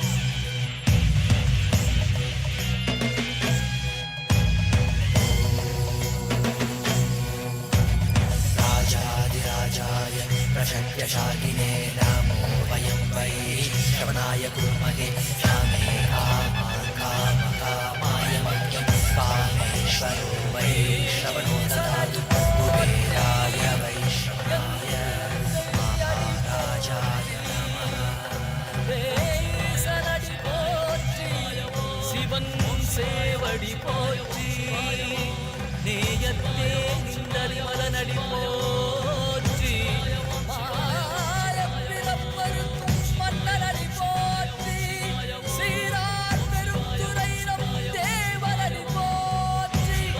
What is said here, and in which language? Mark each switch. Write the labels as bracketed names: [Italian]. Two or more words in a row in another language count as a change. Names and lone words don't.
[Sanskrit] राजाधिराजाय प्रशक्यशालिने नमो वयं वै श्रवणाय कुर्महे श्यामे कामाय मह्यं कामेश्वरो वै श्रवणो ददातु कुबेराय वैश्रवणाय महाराजाय नमः। [Tamil] சனடி போற்றி சிவன் சேவடி போற்றி நேயத்தே நின்றடி மலனடி போற்றி மாயப்பிறப்பருக்கும் மன்னனடி போற்றி சீரார் பெருந்துரை நம் தேவனடி போற்றி